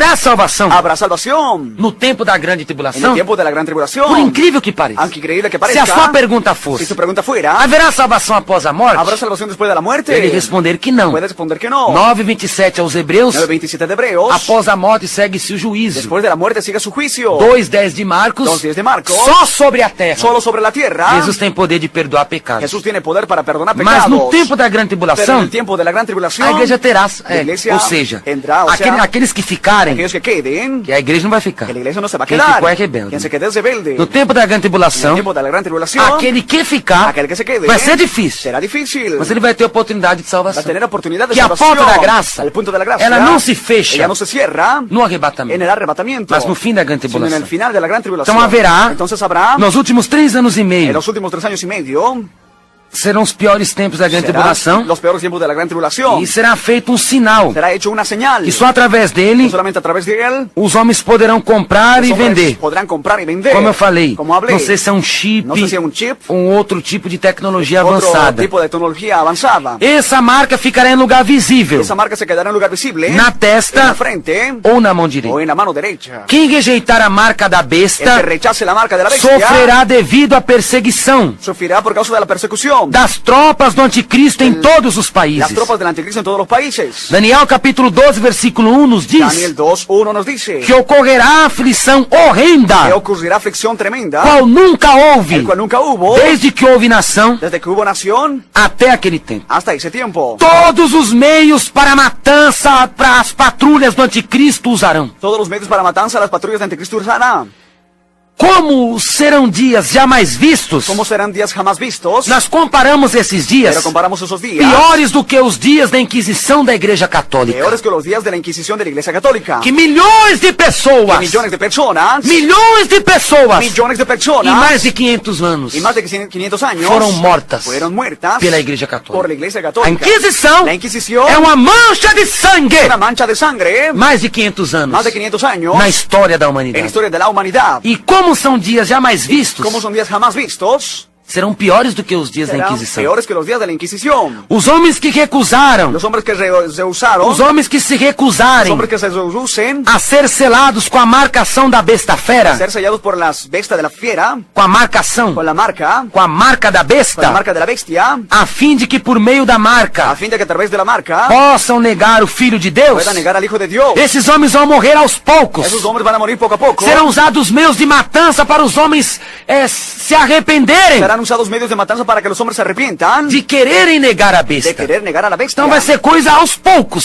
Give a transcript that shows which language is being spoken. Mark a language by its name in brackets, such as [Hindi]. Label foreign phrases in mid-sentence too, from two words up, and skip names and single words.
[Portuguese] Haverá salvação [Spanish] Habrá salvación [Portuguese] no tempo da grande [Spanish] en el [Portuguese] tribulação? [Spanish] tiempo de la gran tribulación. [Portuguese] Por incrível que pareça. [Spanish] Aunque increíble que [Portuguese] Se [Spanish] parezca, [Portuguese] a sua pergunta [Spanish] si [Portuguese] fosse, [Spanish] tu pregunta fuera, [Portuguese] haverá salvação após a morte? [Spanish] ¿habrá salvación después de la muerte? [Portuguese] Ele responder que não. [Spanish] Puede responder que no. [Portuguese] 9:27 aos Hebreus, [Spanish] 9:27 de Hebreos. [Portuguese] após a morte segue-se o juízo. [Spanish] Después de la muerte sigue su juicio. [Portuguese] 2:10 de Marcos, [Spanish] 2:10 de Marcos. [Portuguese] só sobre a terra. [Spanish] Solo sobre la tierra. [Portuguese] Jesus tem poder de perdoar pecados. [Spanish] Jesús tiene poder para perdonar [Portuguese] Mas [Spanish] pecados. [Portuguese] no tempo da grande [Spanish] Pero en [Portuguese] tribulação, [Spanish] el tiempo de la gran tribulación, [Portuguese] a igreja terá, [Spanish] la iglesia [Portuguese] ou seja, [Spanish] tendrá, o sea, [Portuguese] aqueles que ficarem, [Spanish] aquellos que queden, [Portuguese] que a igreja não vai ficar. [Spanish] que la iglesia no se va a [Portuguese] Quem [Spanish] quedar. [Portuguese] ficou é rebelde. [Spanish] Quien se quede es rebelde. [Portuguese] No tempo da grande [Spanish] En el [Portuguese] tribulação, [Spanish] tiempo de la gran tribulación, [Portuguese] aquele que ficar [Spanish] aquel que se quede, [Portuguese] vai ser difícil, [Spanish] será difícil. [Portuguese] mas ele vai ter oportunidade de [Spanish] Va a [Portuguese] salvação. [Spanish] tener oportunidad de [Portuguese] Que a [Spanish] salvación. [Portuguese] porta da graça, [Spanish] Al punto de la gracia, [Portuguese] ela não se fecha [Spanish] ella no se cierra [Portuguese] no arrebatamento, [Spanish] en el arrebatamiento, [Portuguese] mas no fim da grande [Spanish] sino en [Portuguese] tribulação. [Spanish] el final de la gran tribulación. [Portuguese] Então haverá, [Spanish] Entonces habrá, [Portuguese] nos últimos 3 anos e [Spanish] en [Portuguese] meio, [Spanish] los últimos 3 años y medio, [Portuguese] serão os piores tempos da grande [Spanish] será [Portuguese] tribulação, [Spanish] los peores tiempos de la gran tribulación. [Portuguese] e será feito um sinal, [Spanish] Será hecho una señal. [Portuguese] e só através dele, [Spanish] Solamente a través de él, [Portuguese] os homens poderão comprar [Spanish] los [Portuguese] e [Spanish] hombres [Portuguese] vender. [Spanish] podrán comprar y vender. [Portuguese] Como eu falei, [Spanish] Como hablé. [Portuguese] não sei se é um chip, [Spanish] No sé si es un chip, [Portuguese] outro tipo de tecnologia [Spanish] otro [Portuguese] avançada. [Spanish] tipo de tecnología avanzada. [Portuguese] Essa marca ficará em lugar visível, [Spanish] Esa marca se quedará en lugar visible, [Portuguese] na [Spanish] en la [Portuguese] testa [Spanish] frente [Portuguese] ou na mão [Spanish] o [Portuguese] direita. [Spanish] en la mano derecha. [Portuguese] Quem rejeitar a marca da [Spanish] El que [Portuguese] besta [Spanish] rechace la marca de la bestia [Portuguese] sofrerá devido à perseguição [Spanish] sufrirá por causa de la persecución. [Portuguese] das tropas do anticristo em todos os [Spanish] Las [Portuguese] países. [Spanish] tropas del anticristo en todos los países. [Portuguese] Daniel capítulo 12, versículo 1 nos diz [Spanish] Daniel 2:1 nos dice [Portuguese] que ocorrerá aflição [Spanish] que [Portuguese] horrenda, [Spanish] ocurrirá aflicción tremenda, [Portuguese] qual nunca houve, [Spanish] el cual nunca hubo [Portuguese] desde que houve nação [Spanish] desde que hubo nación [Portuguese] até aquele tempo. [Spanish] hasta ese tiempo. [Portuguese] Todos os meios para a matança, para as patrulhas do anticristo usarão. [Spanish] Todos los medios para matanza las patrullas de anticristo usarán. [Portuguese] Como serão dias jamais vistos? [Spanish] ¿Cómo serán días jamás vistos? [Portuguese] Nós comparamos esses dias [Spanish] Pero comparamos esos días [Portuguese] piores do que os dias da Inquisição da Igreja Católica. [Spanish] peores que los días de la Inquisición de la Iglesia Católica. [Portuguese] Que milhões de pessoas, [Spanish] Millones de personas, [Portuguese] milhões de pessoas, [Spanish] millones de [Portuguese] em [Spanish] personas, [Portuguese] mais de 500 anos, [Spanish] y más de 500 años [Portuguese] foram mortas [Spanish] fueron muertas [Portuguese] pela Igreja [Spanish] por [Portuguese] Católica. [Spanish] la Iglesia [Portuguese] A [Spanish] Católica. [Portuguese] Inquisição [Spanish] La Inquisición [Portuguese] é uma mancha de sangue. [Spanish] una mancha de sangre, [Portuguese] Mais de 500 anos [Spanish] más de 500 años [Portuguese] na história da [Spanish] en la [Portuguese] humanidade. [Spanish] historia de la humanidad. [Portuguese] E como são dias jamais vistos, [Spanish] Como son días jamás vistos, [Portuguese] serão piores do que os dias da [Spanish] serán [Portuguese] Inquisição. [Spanish] peores que los días de la Inquisición. [Portuguese] Os homens que recusaram, [Spanish] Los hombres que rehusaron, [Portuguese] os homens que se [Spanish] los [Portuguese] recusarem [Spanish] hombres que se rehusen [Portuguese] a ser selados com a marcação da besta [Spanish] a [Portuguese] fera, [Spanish] ser sellados por las bestias de la fiera, [Portuguese] com a marcação, [Spanish] con la marca [Portuguese] da [Spanish] de [Portuguese] besta, [Spanish] la bestia, [Portuguese] a fim de que por meio da [Spanish] a [Portuguese] marca [Spanish] fin de que a través de la marca [Portuguese] possam negar o Filho de Deus. [Spanish] puedan negar al Hijo de Dios. [Portuguese] Esses homens vão morrer aos poucos. [Spanish] Esos hombres van a morir poco a poco. [Portuguese] Serão usados meios de matança para os homens se arrependerem [Spanish] Serán usados medios de matanza para que los hombres se arrepientan [Portuguese] de quererem negar a [Spanish] de [Portuguese] besta. [Spanish] querer negar a la bestia. [Portuguese] Então vai ser coisa aos poucos.